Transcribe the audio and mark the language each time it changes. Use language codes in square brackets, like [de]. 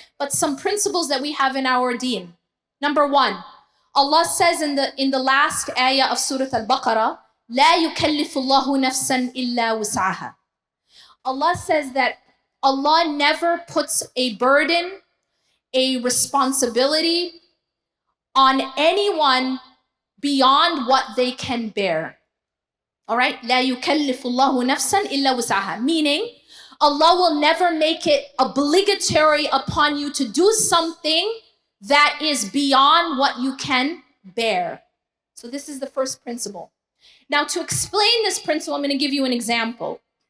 [en] But some principles that we have in our deen. Number one, Allah says in the last ayah of Surah Al-Baqarah, [ar] لا يكلف الله نفسا إلا وسعها. [en] Allah says that Allah never puts a burden, a responsibility on anyone beyond what they can bear. All right? [ar] لا يكلف الله نفسا إلا وسعها. [en] Meaning, Allah will never make it obligatory upon you to do something that is beyond what you can bear. So this is the first principle. Now, to explain this principle, I'm going to give you an example.